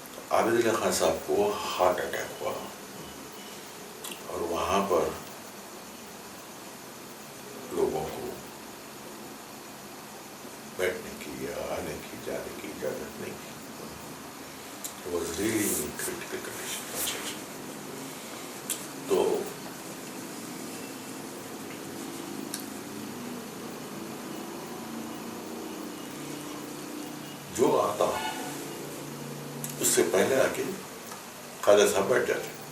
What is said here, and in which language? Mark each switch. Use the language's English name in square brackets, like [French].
[Urdu] عابد علی خان صاحب کو heart attack ہوا اور وہاں پر لوگوں کو بیٹھنے کی یا آنے کی جانے کی اجازت نہیں تھی. [English] It was really in critical condition. [Urdu] اچھا اچھا. تو جو آتا اس سے پہلے آ کے خواجہ صاحب بیٹھ جاتے.